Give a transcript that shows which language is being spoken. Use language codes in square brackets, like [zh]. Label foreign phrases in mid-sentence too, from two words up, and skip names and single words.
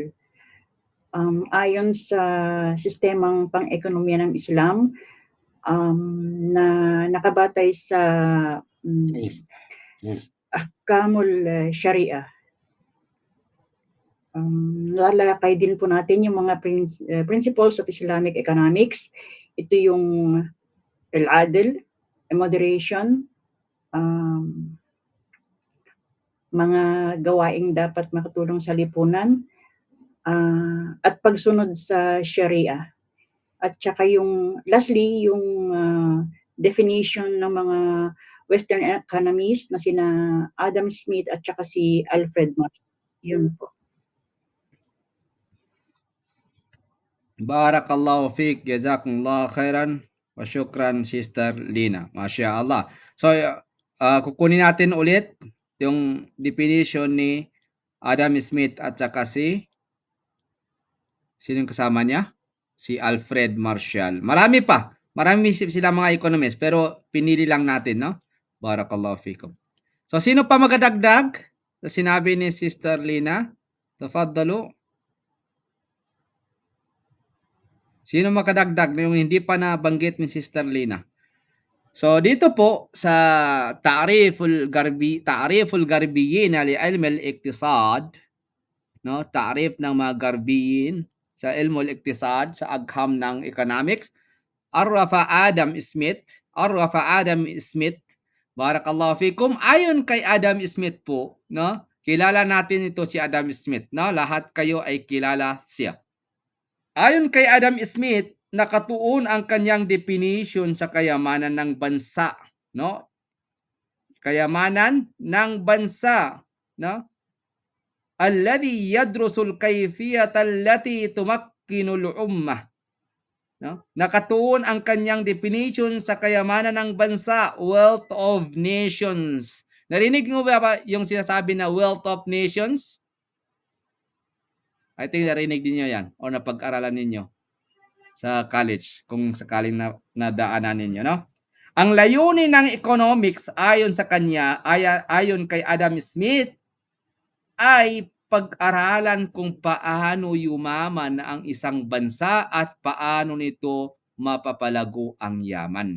[tl] Ayon sa sistemang pang-ekonomiya ng Islam na nakabatay sa [ar] أحكام الشريعة. [tl] Nalalakay din po natin yung mga [en] principles of Islamic economics. [tl] Ito yung al-adl, moderation, mga gawaing dapat makatulong sa lipunan, at pagsunod sa Sharia. At saka yung lastly, yung definition ng mga [en] Western economists [tl] na sina Adam Smith at saka si Alfred Marshall. Yun po. [ar] بارك الله فيك، جزاكم الله خيرا، وشكرا Sister Lina. ما شاء الله. [tl] So, kukunin natin ulit yung definition ni Adam Smith at saka sinong kasama niya? Si Alfred Marshall. Marami sila mga economists, pero pinili lang natin, no? [ar] بارك الله فيكم. [tl] So, sino pa magadagdag sa sinabi ni Sister Lina? Tafaddalu. Sino makadagdag na yung hindi pa nabanggit ni Sister Lina? So dito po sa [ar] تعريف الغربيين لعلم الاقتصاد, [tl] no? Ta'rif ng mga Garbiyin sa [ar] علم الاقتصاد, [tl] sa agham ng economics. [ar] Arrafa Adam Smith, بارك الله فيكم, [tl] ayon kay Adam Smith po, no? Kilala natin ito si Adam Smith, no? Lahat kayo ay kilala siya. Ayon kay Adam Smith, nakatuon ang kanyang definition sa kayamanan ng bansa, no? Kayamanan ng bansa, no? [ar] الذي يدرس كيفية التي تمكن الأمة. [tl] No? Nakatuon ang kanyang definition sa kayamanan ng bansa, [en] wealth of nations. [tl] Narinig mo ba yung sinasabi na [en] wealth of nations? I think [tl] narinig din niyo yan o napag-aralan ninyo sa college kung sakaling nadaanan ninyo, no? Ang layunin ng economics ayon sa kanya, ayon kay Adam Smith, ay pag-aralan kung paano yumaman ang isang bansa at paano nito mapapalago ang yaman.